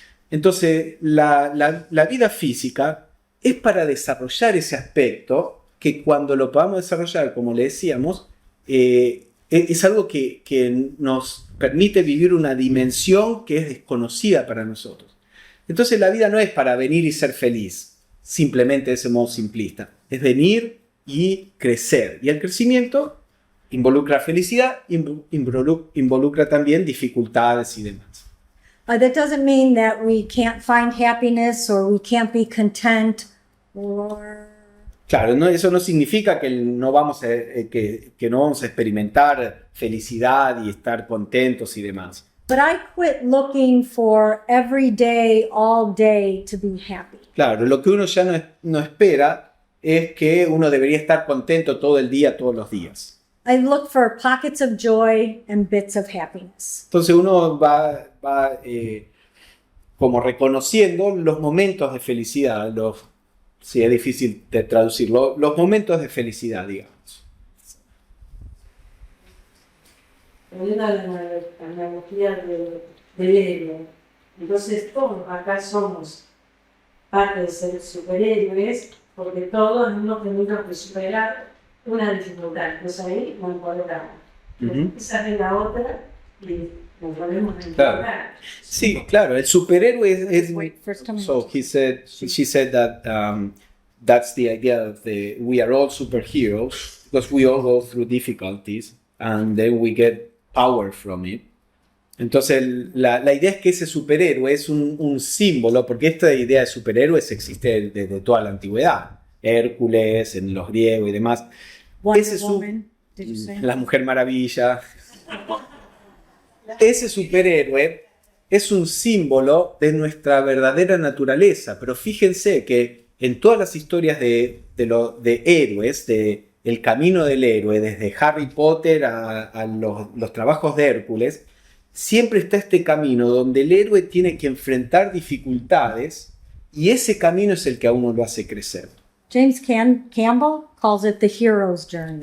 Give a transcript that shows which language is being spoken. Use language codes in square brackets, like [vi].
[es] Entonces la vida física es para desarrollar ese aspecto que cuando lo podamos desarrollar, como le decíamos, es algo que nos permite vivir una dimensión que es desconocida para nosotros. Entonces la vida no es para venir y ser feliz, simplemente de ese modo simplista. Es venir y crecer. Y el crecimiento involucra felicidad, involucra también dificultades y demás. [en] That doesn't mean that we can't find happiness or we can't be content or... [es] Claro, eso no significa que no vamos a experimentar felicidad y estar contentos y demás. [en] But I quit looking for every day, all day to be happy. [es] Claro, lo que uno ya no espera es que uno debería estar contento todo el día, todos los días. [en] I look for pockets of joy and bits of happiness. [es] Entonces uno va como reconociendo los momentos de felicidad, sí, es difícil de traducirlo, los momentos de felicidad, digamos. Hay una analogía del héroe. Entonces todos acá somos parte de ser superhéroes, porque todos hemos tenido que superar una dificultad. Entonces ahí nos empoderamos. Esa es la otra y nos volvemos a empoderar. Claro. Sí, claro, el superhéroe es [en] Wait, first time. so she said that that's the idea of we are all superheroes because we all go through difficulties and then we get power from it. [es] Entonces la idea es que ese superhéroe es un símbolo, porque esta idea de superhéroes existe desde toda la antigüedad. Hércules, en los griegos y demás. [en] Wonder [es] Ese [en] Woman, did you say? [es] La Mujer Maravilla. Ese superhéroe es un símbolo de nuestra verdadera naturaleza, pero fíjense que en todas las historias de héroes, el camino del héroe, desde Harry Potter a los trabajos de Hércules, siempre está este camino donde el héroe tiene que enfrentar dificultades y ese camino es el que a uno lo hace crecer. [en] James Campbell calls it the hero's journey.